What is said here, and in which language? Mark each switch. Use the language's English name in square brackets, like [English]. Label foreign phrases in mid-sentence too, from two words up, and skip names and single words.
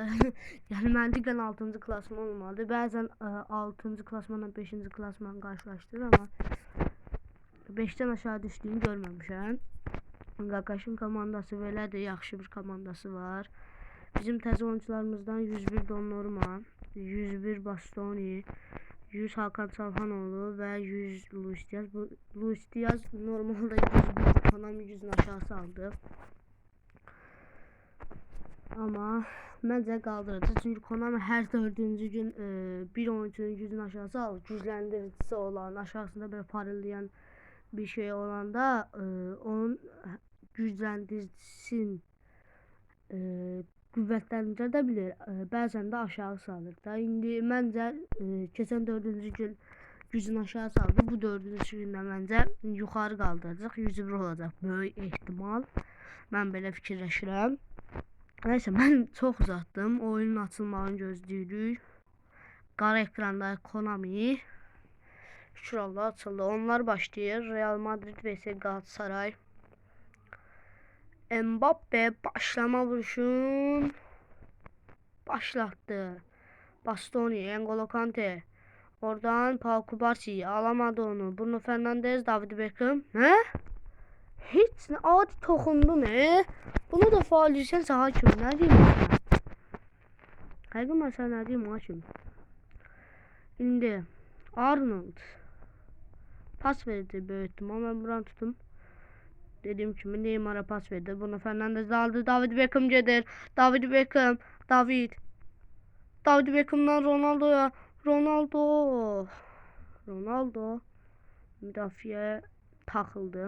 [Azerbaijani] Yəni məntiqən 6-cı klasman olmalı. Bəzən 6-cı klasmanla 5-ci klasman qarşılaşdırır, amma 5-dən aşağı düşdüyünü görməmişəm. Qaqaşın komandası belədir, yaxşı bir komandası var. Bizim təzə oyuncularımızdan 101 Donnarumma, 101 Bastoni, 100 Hakan Çalhanoğlu və 100 Luis Diaz. Bu Luis Diaz normalde 101 Konami 100'ün aşağısı aldı. Ama məncə qaldırdı. Çünki Konami hər 4-cü gün bir oyuncunun 100'ün aşağısı alır. Gücləndiricisi olan, aşağısında böyle parıldayan bir şey olanda onun gücləndiricisini qüvvətləndirə də bilir. Bəzən də aşağı salır da. İndi məncə keçən 4-cü gün gücün aşağı saldı. Bu 4-cü gündə məncə yuxarı qaldıracaq. 101 olacaq böyük ehtimal. Mən belə fikirləşirəm. Nəysə, mən çox uzatdım. Oyunun açılmağını gözləyirik. Qara ekranda Konami. Şükür Allah açıldı. Onlar başlayır. Real Madrid vs Galatasaray. Mbappe başlama vuruşun. Başlattı. Bastoni, N'Golo Kante. Oradan Pau Cubarsí alamadı onu. Bruno Fernandes, David Beckham. Ne? Hiç ne? Adi toxundu ne? Bunu da faal etsən hakim. [Turkish] Ne diyeyim ben? [Azerbaijani] Həqiqi məsələ nə diyeyim hakim? İndi Arnold pas verdi böyük ihtimal. [Turkish] Ben buranı tutum. Dediğim gibi Neymar'a pas verdi. Bruno Fernandes aldı. David Beckham gelir. David Beckham. David Beckham'dan Ronaldo'ya. Ronaldo müdafiye takıldı.